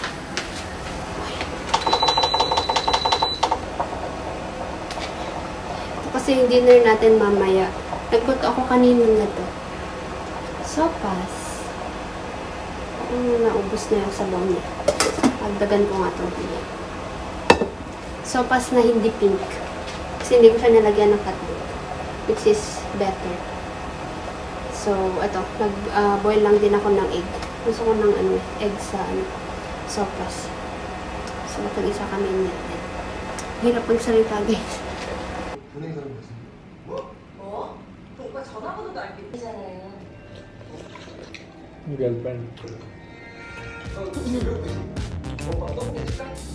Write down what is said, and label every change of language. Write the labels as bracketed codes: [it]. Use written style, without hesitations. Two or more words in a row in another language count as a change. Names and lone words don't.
[tl] Ito kasi yung dinner natin mamaya. Nagluto ako kanina na to. Sopas. Naubos na yung sabaw niya. Pagdagan ko nga ito. Sopas na hindi pink. Kasi hindi ko siya nalagyan ng hotdog. [en] Which is better. So, [tl] ito. Nag-boil lang din ako ng egg. Gusto ko ng egg sa sopas. So, tag-isa kami natin. Hirap magsalita, guys. [ko] 은행 사람 같은데? 뭐? 그 오빠 전화번호도 알고 있잖아요. Girlfriend. 오빠 떡볶이 식당